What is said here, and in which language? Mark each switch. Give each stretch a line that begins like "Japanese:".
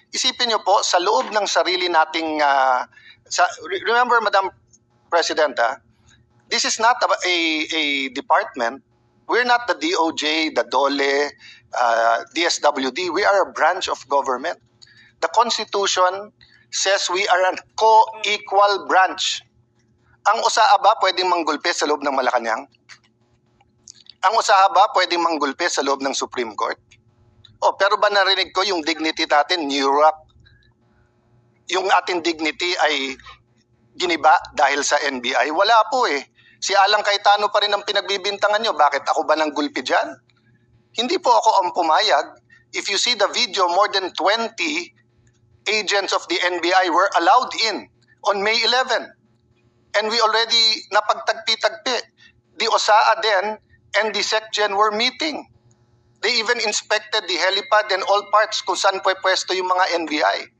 Filipino: Isipin niyo po, sa loob ng sarili nating,
English: remember, Madam President, this is not a department. We're not the DOJ, the DOLE, DSWD. We are a branch of government. The Constitution says we are a co-equal branch.
Filipino: Ang Osaa ba pwedeng manggulpe sa loob ng Malacanang? Ang Osaa ba pwedeng manggulpe sa loob ng Supreme Court? Oh, pero ba narinig ko yung dignity natin, New York? Yung ating dignity ay giniba dahil sa NBI? Wala po eh. Si Alang Cayetano pa rin ang pinagbibintangan nyo. Bakit ako ba nang gulpi dyan? Hindi po ako ang pumayag.
English: If you see the video, more than 20 agents of the NBI were allowed in on May 11. And we already napagtagpi-tagpi. The Osaa then and the SecGen were meeting. They even inspected the helipad and all parts
Filipino: kung saan pwesto yung mga
English: NBI.